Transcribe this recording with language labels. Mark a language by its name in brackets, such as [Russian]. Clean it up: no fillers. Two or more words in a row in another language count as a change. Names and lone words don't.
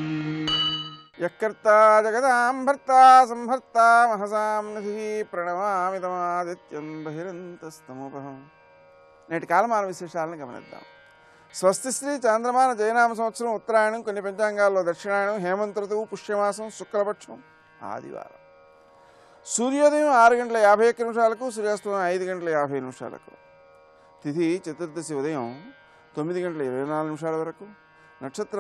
[Sanskrit] यत्कर्ता जगदां भर्ता संहर्ता महसां निधिः प्रणमामि तमादित्यं बहिरन्तस्तमोपहम्। [Telugu] నేటి కాలమాన విశేషాలను గమనిద్దాం. స్వస్తి శ్రీ చాంద్రమాన జయనామ సంవత్సరం ఉత్తరాయణం, కొన్ని పంచాంగాల్లో దక్షిణాయనం, హేమంత ఋతువు, పుష్యమాసం, శుక్లపక్షం, ఆదివారం. సూర్యోదయం 6:51 సూర్యాస్తమయం 5:50 తిథి చతుర్దశి ఉదయం 9:24 వరకు, నక్షత్రం